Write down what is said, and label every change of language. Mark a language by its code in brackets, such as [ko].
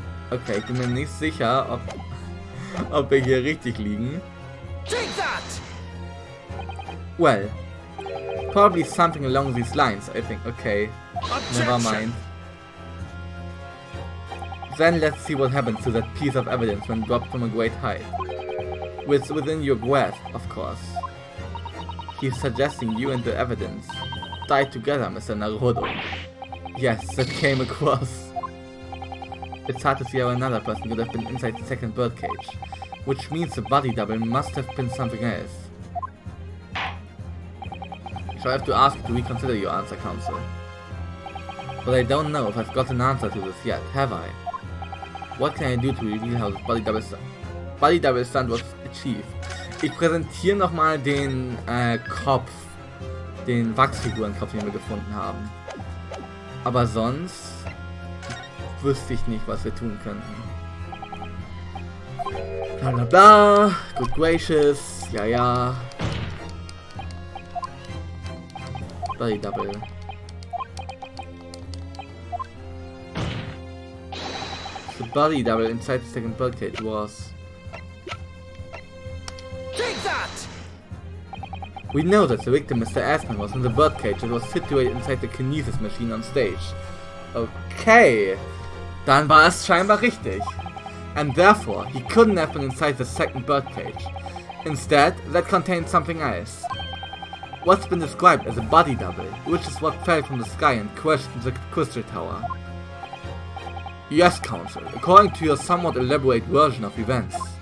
[de] Okay, ich bin mir nicht sicher, ob wir hier richtig liegen. [en] Take that! Well, probably something along these lines, I think. Okay, never mind. Then let's see what happens to that piece of evidence when dropped from a great height. Within your grasp, of course. He's suggesting you and the evidence die together, Mr. Naruhodo. Yes, that came across. It's hard to see how another person could have been inside the second birdcage, which means the body double must have been something else. So I have to ask you to reconsider your answer, counsel. But I don't know if I've got an answer to this yet, have I? What can I do to reveal how the body double stunt was achieved? [de] Ich präsentiere nochmal den Kopf, den Wachsfigurenkopf, den wir gefunden haben. Aber sonst wüsste ich nicht, was wir tun könnten. Bla bla bla, good gracious, ja ja. [en] Body double. The body double inside the second birdcage was... Take that! We know that the victim, Mr. Assman, was in the birdcage that was situated inside the kinesis machine on stage. [de] Okay, dann war es scheinbar richtig. [en] And therefore, he couldn't have been inside the second birdcage. Instead, that contained something else. What's been described as a body double, which is what fell from the sky and crashed into the crystal tower. Yes, counsel, according to your somewhat elaborate version of events.